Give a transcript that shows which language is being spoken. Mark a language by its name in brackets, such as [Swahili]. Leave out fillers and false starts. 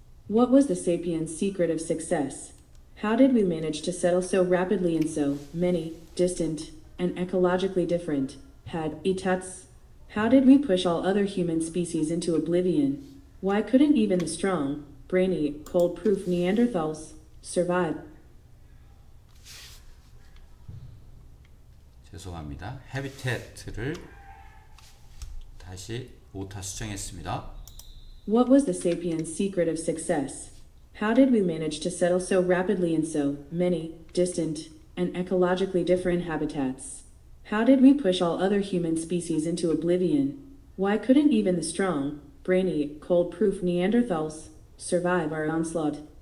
[English] What was the sapiens' secret of success? How did we manage to settle so rapidly in so many, distant, and ecologically different habitats? How did we push all other human species into oblivion? Why couldn't even the strong, brainy, cold-proof Neanderthals survive? [Korean] 죄송합니다. habitat를 다시 오타 수정했습니다. [English] What was the sapiens' secret of success? How did we manage to settle so rapidly in so many, distant, and ecologically different habitats? How did we push all other human species into oblivion? Why couldn't even the strong, brainy, cold-proof Neanderthals survive our onslaught?